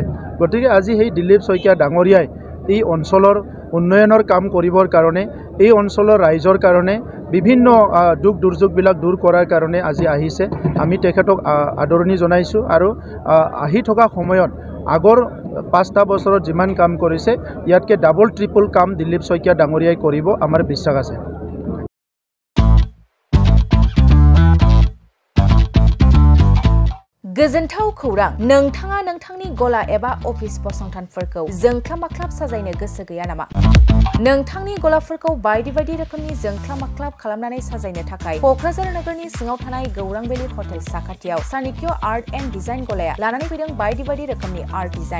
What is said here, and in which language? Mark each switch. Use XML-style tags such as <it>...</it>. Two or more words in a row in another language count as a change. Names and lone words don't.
<as>গতিকে আজি সেই দিলীপ শইকীয়া ডাঙৰীয়াই এই অঞ্চলৰ উন্নয়নৰ কাম কৰিবৰ কাৰণে, এই অঞ্চলৰ ৰাইজৰ কাৰণে বিভিন্ন দুখ দুৰ্যোগবিলাক দূৰ কৰাৰ কাৰণে আজি আহিছে। আমি তেখেতক আদৰণি জনাইছোঁ আৰু আহি থকা সময়ত আগৰ 5টা বছৰত যিমান কাম কৰিছে ইয়াতকৈ</as> <en>double triple</en> <as>কাম দিলীপ শইকীয়া ডাঙৰীয়াই কৰিব, আমাৰ বিশ্বাস আছে।</as> <brx>गोजोनथाव खौरां, नोंथाङा नोंथांनि गला एबा अफिस फसंथानफोरखौ जोंख्लाब माख्लाब साजायनो गोसो गैया नामा? नोंथांनि गलाफोरखौ बायदि बायदि रोखोमनि जोंख्लाब माख्लाब खालामनानै साजायनो थाखाय क'क्राझार नोगोरनि सिङाव थानाय गौरां भेलि हटेल साखाथियाव चाणक्य आर्ट एन्ड डिजाइन गलाया लानानै फैदों बायदि बायदि रोखोमनि</brx> <en>art design.</en>